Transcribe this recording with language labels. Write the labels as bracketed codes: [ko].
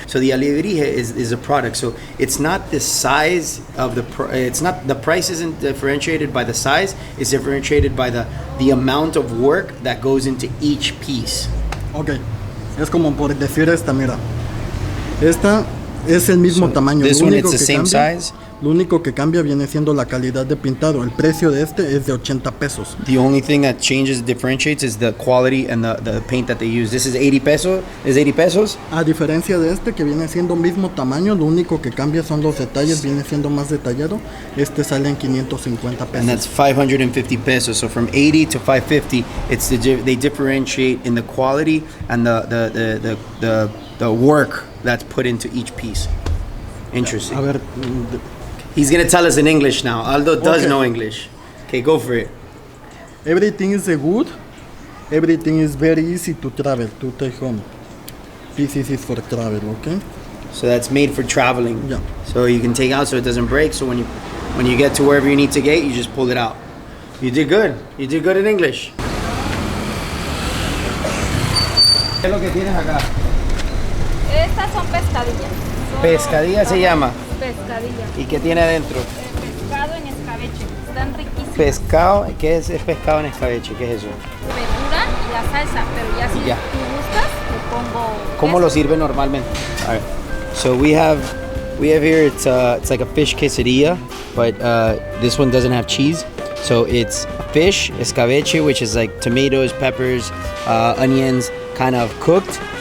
[en] So the alebrije is a product. So it's not the size of the price isn't differentiated by the size. It's differentiated by the amount of work that goes into each piece. [es] Okay, es como por decir esta, mira, esta es el mismo tamaño. [en] This one it's the same size, [es] Lo único que cambia viene siendo la calidad de pintado. El precio de este es de 80 pesos. [en] The only thing that changes, differentiates, is the quality and the paint that they use. This is 80 pesos. Is 80 pesos? [es] A diferencia de este que viene siendo mismo tamaño, lo único que cambia son los detalles, viene siendo más detallado. Este sale en 550 pesos. [en] And that's 550 pesos. So from 80 to 550, they differentiate in the quality and the work that's put into each piece. Interesting. [es] A ver, [en] He's gonna tell us in English now. Aldo does Okay. know English. Okay, go for it. everything is good. Everything is very easy to travel, to take home. This is for travel, okay? So that's made for traveling. Yeah. So you can take out so it doesn't break. So when you get to wherever you need to get, you just pull it out. You did good. You did good in English. [es] ¿Qué es lo que tienes acá? Estas son pescadillas. Pescadilla se llama. Pescadilla. ¿Y qué tiene adentro? Pescado en escabeche. Están riquísimos. Pescado. ¿Qué es pescado en escabeche? ¿Qué es eso? Verdura y la salsa, pero ya si Y ya. tú gustas, te pongo. ¿Cómo lo sirve normalmente? [en] All right. So we have here it's like a fish quesadilla, but this one doesn't have cheese. So it's fish, escabeche, which is like tomatoes, peppers, onions, kind of cooked.